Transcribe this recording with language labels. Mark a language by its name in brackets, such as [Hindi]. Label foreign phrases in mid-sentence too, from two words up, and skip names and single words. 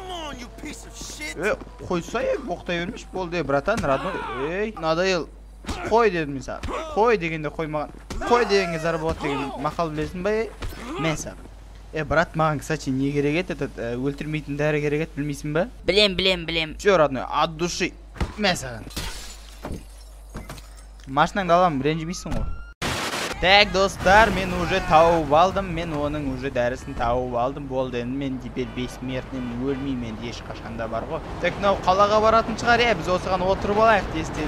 [Kazakh] Қойсай, боқтай бермеш. Болды, [Russian] братан, родной. Надоел. [Kazakh] Қой дедім мен саған. Қой дегенде қоймаған. Қой дегенге зар болады деген мақал білесің ба? Мен саған. Брат, маған, кстати, не керек еді? Өлтірмейтін дәрі керек еді, білмейсің ба? Білем. [Russian] Все, родной, от души. [Kazakh] Мен саған. Машинаңды аламын, ренжімейсің ғой. Так, достар, мен уже тауып алдым. Мен оның уже дәрісін тауып алдым. Болды, енді мен [Russian] теперь бессмертный [Kazakh] өлмеймін, енді ешқашанда бар ғой. Так, мынау қалаға баратын шығар, біз осыған отырып алайық, тез.